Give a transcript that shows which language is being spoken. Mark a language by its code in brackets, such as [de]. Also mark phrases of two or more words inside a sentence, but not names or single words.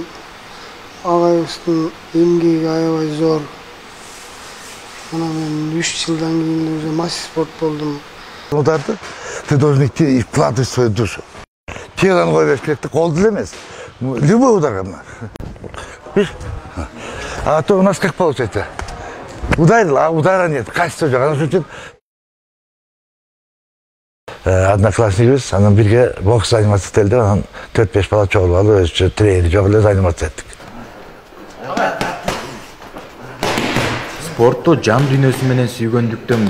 [ky] Агайыбыздын эмгеги аябай зор. Анан мен 3 жылдан кийин [ru] уже мастер спорт [ky] болдум. [ru] Ударды ты должен идти и вкладывать свою душу. [ky] Телон кое бериш керек, колду эле эмес. [ru] Любой удар. А то у нас как получается? Ударил, а удара нет, качества жоқ. [ky] Анан үчүн одноклассникибиз, анан бирге бокс заниматься этели деп, анан 4-5 бала чогулуп алып, өзүчө тренер жок эле заниматься эттик. Спортту жан дүйнөсү менен сүйгөндүктөнбү?